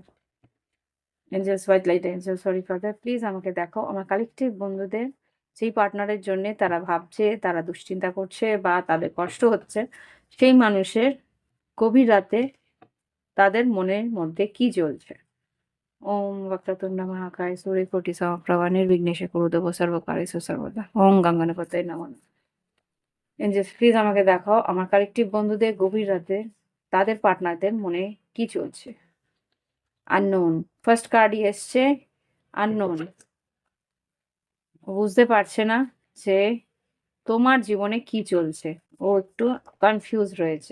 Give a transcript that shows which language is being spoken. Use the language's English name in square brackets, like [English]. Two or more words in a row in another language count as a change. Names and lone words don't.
[English] Angels, white light angel, sorry for that, please [Bangla] আমাকে দেখো আমার কালেকটিভ বন্ধুদের যেই পার্টনারের জন্য তারা ভাবছে, তারা দুশ্চিন্তা করছে বা তাদের কষ্ট হচ্ছে, সেই মানুষের গভীর রাতে তাদের মনের মধ্যে কি চলছে। [Sanskrit] ওম वक्रतुंड महाकाय सूर्यकोटि समप्रभा निर्विघ्नेश कुरुदेव सर्वकार्येषु सर्वदा ওম গঙ্গানাপতায় নমঃ। [English] Angels, please [Bangla] আমাকে দেখাও আমার কালেকটিভ বন্ধুদের গভীর রাতে তাদের পার্টনারদের মনে কি চলছে। [English] Unknown, first [Bangla] কার্ডই এসছে আননোন। বুঝতে পারছে না যে তোমার জীবনে কি চলছে, ও একটু কনফিউজ রয়েছে।